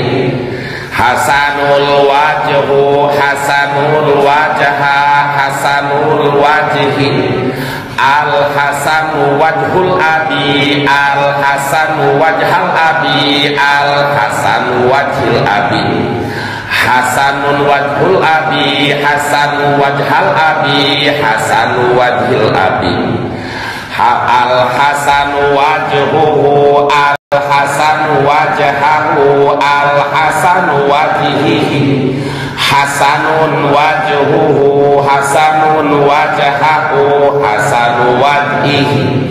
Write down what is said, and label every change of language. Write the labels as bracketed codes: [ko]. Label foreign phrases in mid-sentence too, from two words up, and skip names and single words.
[ar] حسن الوجه حسن الوجه حسن الوجه الحسن وجه الأب الحسن وجه الأب الحسن وجه الأب حسن وجه الأب حسن وجه الأب حسن وجه الأب الحسن وجهه الحسن وجهه الحسن وجهه حسن وجهه حسن وجهه حسن وجهه